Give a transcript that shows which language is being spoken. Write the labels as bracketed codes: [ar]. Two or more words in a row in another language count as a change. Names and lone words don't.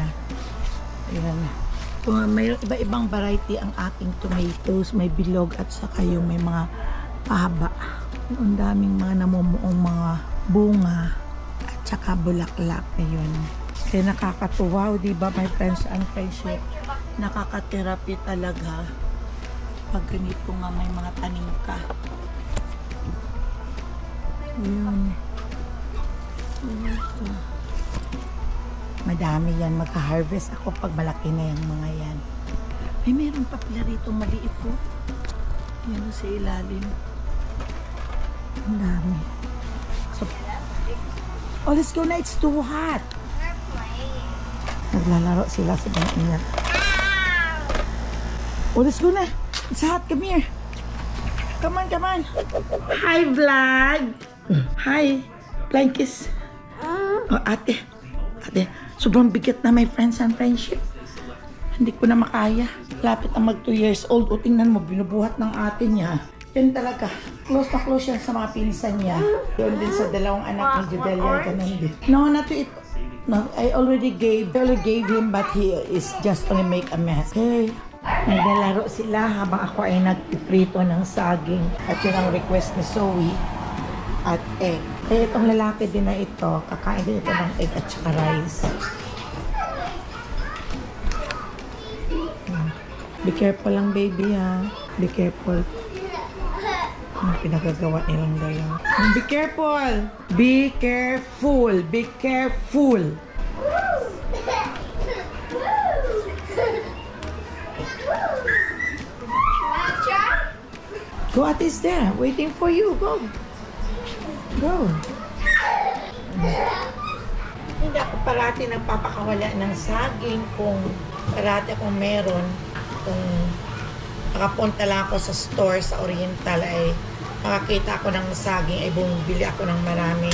[tl] Ayan. So, may iba-ibang variety ang aking tomatoes. May bilog at saka yung may mga pahaba. Ang daming mga namumuong mga bunga at saka bulaklak. Ayun. Kaya nakakatuwa, di ba, [en] my friends and friendship? [tl] Nakaka-therapy talaga pag ganito nga may mga tanim ka. Ayun. Madami yan. Magka-harvest ako pag malaki na yung mga yan. Ay, meron pa pala rito maliit po. Yan sa ilalim. Ang dami. [en] So, oh, let's go na. It's too hot. [tl] Naglalaro sila sa bang ingat. [en] Oh, let's go na. It's hot. Come here. Come on, come on. Hi, vlog. Hi. Flying kiss. [tl] Oh, ate. Ate. Sobrang bigat na [en] my friends and friendship. [tl] Hindi ko na makaya. Lapit ang mag 2 years old. O tingnan mo, binubuhat ng ate niya. Yan talaga. Close na close yan sa mga pinsan niya. Yun din sa dalawang anak ni Judelia. Ganun din. [en] No, not to it. No, I already gave him but he is just only make a mess. Okay. [tl] Naglalaro sila habang ako ay nagpiprito ng saging. At yun ang request ni Zoe. At egg. Eh, itong lalaki din na ito, kakain din ito ng egg at saka rice. [en] Be careful lang, baby, ha. Be careful. [tl] Ang pinagagawa nilang dalawa. [en] Be careful! Be careful! Be careful! Go, Ate is there. Waiting for you. Go. Go. [tl] Hindi ako parati nagpapakawala ng saging kung parati akong meron. Kung nakapunta lang ako sa store sa Oriental ay makakita ako ng saging ay bumibili ako ng marami.